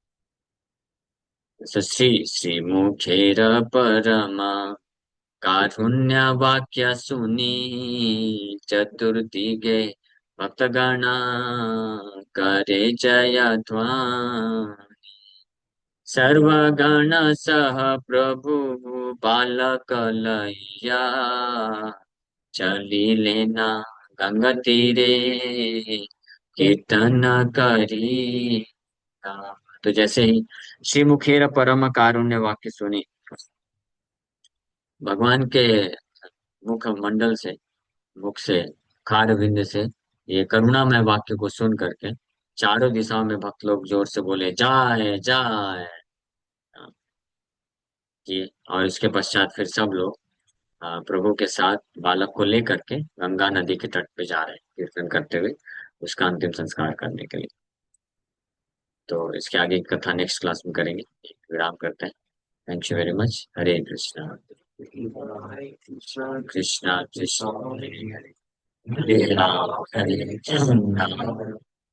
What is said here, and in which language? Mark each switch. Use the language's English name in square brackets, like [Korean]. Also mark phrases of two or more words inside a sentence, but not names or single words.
[Bangla] শ্রী শ্রী মুখের পরম কারুণ্য বাক্য শুনি চতুর্দিকে ভক্তগণ করে জয় ধ্বনি। সর্বগণ সহ প্রভু বালক লৈয়া চলিলা গঙ্গা তীরে কীর্তন করি। [Hindi] तो जैसे ही [Bangla] শ্রী মুখের পরম কারুণ্য বাক্য শুনি, [Hindi] भगवान के मुख मंडल से, मुख से, खार विंद से ये करुणामय वाक्य को सुन करके चारों दिशाओं में भक्त लोग जोर से बोले, जाए जाए जी। और इसके पश्चात फिर सब लोग प्रभु के साथ बालक को लेकर के गंगा नदी के तट पे जा रहे हैं कीर्तन करते हुए उसका अंतिम संस्कार करने के लिए। तो इसके आगे की कथा [English] next class [Hindi] में करेंगे। विराम करते हैं। [English] thank you very much. [Hindi] हरे कृष्णा। [Sanskrit] कृष्णा कृष्णा हरे हरे राम हरे राम